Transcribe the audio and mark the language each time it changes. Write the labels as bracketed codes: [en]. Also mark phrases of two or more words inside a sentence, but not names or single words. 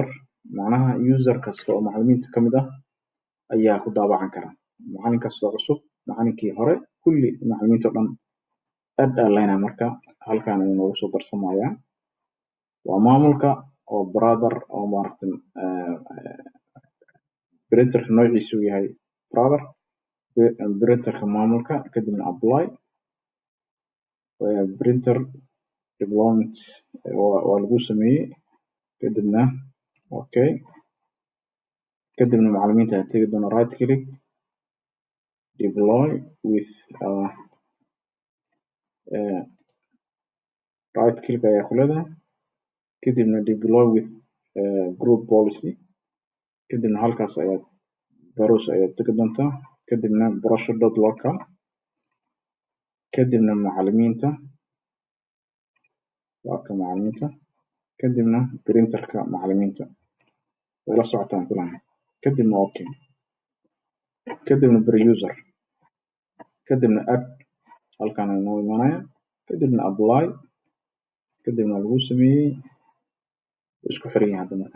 [so] macnaha user kasta oo macallimiinta ka mid ah ayaa ku daabacan kara macallin kastoo cusub macallinkii hore kulli macallimiinta oo dhan add aa leenahay marka halkan ayuu noogu soo darsamayaa waa maamulka oo brother oo maaragtay printerka noociisu yahay brother, printerka maamulka, kadibna apply, [en] printer deployment [so] waa lagu sameeyey, kadibna okay, kadibna macallimiinta ayaa tegi doona [en] right click deploy with right click [so] ayaa ku leedahay, kadibna [en] deploy with group policy, [so] kadibna halkaas ayaad browse ayaad tegi doontaa, kadibna brochure.local, kadibna macallimiinta waa ka macallimiinta, kadibna printerka macallimiinta way la socotaan filan, kadibna okay, kadibna [en] per user, [so] kadibna add halkaan ayuu noo imaanaya, kadibna apply, kadibna lagu sameeyey isku xiran yahay hadda markaa.